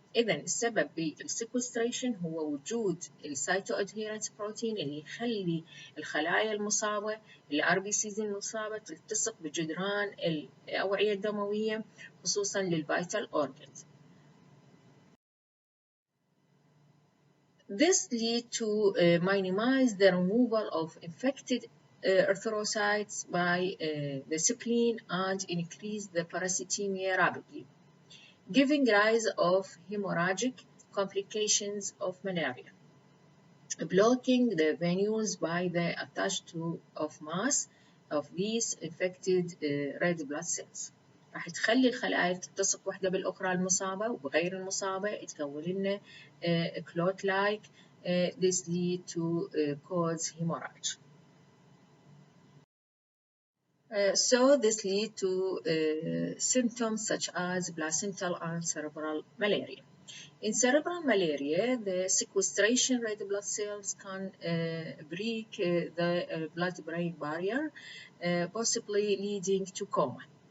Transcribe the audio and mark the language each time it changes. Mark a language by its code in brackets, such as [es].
[ar] إذا السبب بالسيكوستريشن هو وجود السايتو ادهيرنس بروتين اللي يخلي الخلايا المصابة الار بي سيز المصابة تلتصق بجدران الأوعية الدموية خصوصا للفيتال organs. [en] This leads to minimize the removal of infected erythrocytes by the spleen and increase the parasitemia rapidly, giving rise of hemorrhagic complications of malaria, blocking the venules by the attached to of mass of these infected red blood cells. [ar] راح تخلي الخلايا تلتصق واحدة بالأخرى المصابة وبغير المصابة تكون لنا [en] clot like. This lead to cause hemorrhage. So this lead to symptoms such as placental and cerebral malaria. In cerebral malaria, the sequestration red blood cells can break the blood-brain barrier, possibly leading to coma.